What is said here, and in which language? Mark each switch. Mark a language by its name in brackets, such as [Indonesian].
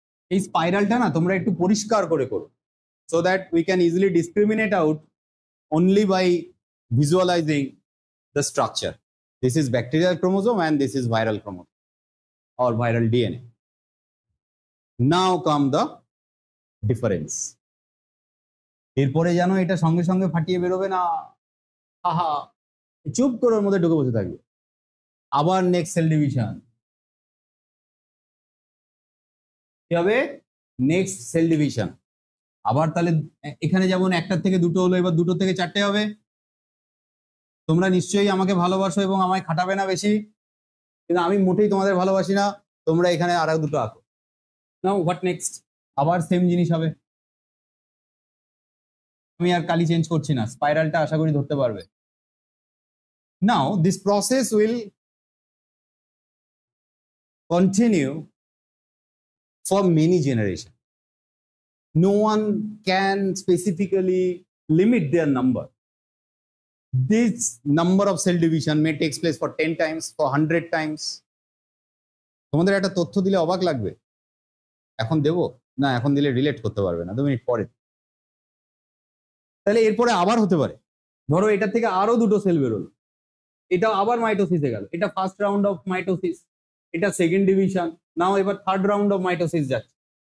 [Bangla] এই স্পাইরালটা না তোমরা একটু পরিষ্কার করে করো। [English] so that we can easily discriminate out only by visualizing the structure. This is bacterial chromosome and this is viral chromosome or viral DNA. Now come the difference. [Bangla] এরপরে জানো এটা সঙ্গে সঙ্গে ফাটিয়ে বেরোবে না, আহা চুপ করে ওর মধ্যে ঢুকে বসে থাকবে। আবার নেক্সট সেল ডিভিশন কি হবে? Next cell division. আবার তাহলে এখানে যেমন একটার থেকে দুটো হলো, এবার দুটো থেকে চারটে হবে। তোমরা নিশ্চয়ই আমাকে ভালোবাসো এবং আমায় খাটাবে না বেশি, কিন্তু আমি মোটেই তোমাদের ভালোবাসি না। তোমরা এখানে আর দুটো আঁকো। [English] Now what next? [Bangla] আবার সেম জিনিস হবে। আমি আর কালি চেঞ্জ করছি না, স্পাইরালটা আশা করি ধরতে পারবে। [English] Now this process will continue for many generation. No one can specifically limit their number. This number of cell division may take place for 10 times, for 100 times. [Bangla] তোমাদের একটা তথ্য দিলে অবাক লাগবে। এখন দেব না, এখন দিলে রিলেট করতে পারবে না, 2 মিনিট পরে। তাহলে এরপরে আবার হতে পারে, ধরো এটা থেকে আরো দুটো সেল বেরোলো, এটা আবার মাইটোসিসে গেল, এটা [English] first round of mitosis, [Bangla] এটা সেকেন্ড ডিভিশন, নাও এবার [English] third round of mitosis [Bangla] যাচ্ছে।